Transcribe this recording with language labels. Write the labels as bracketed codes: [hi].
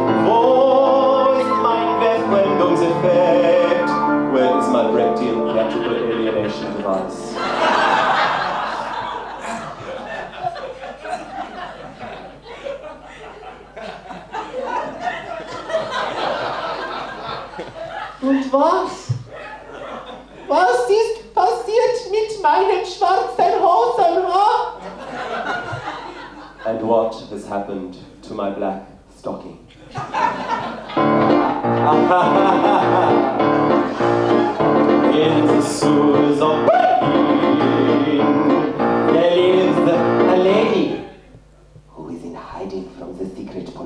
[de] Wo ist mein Verfremdungseffekt? [en] Where is my Brechtian theatrical alienation device? [de] Und was? Was ist passiert mit meinen schwarzen Hosen, huh? [en] And what has happened to my black stocking? In the sewers of Berlin, there lives a lady who is in hiding from the secret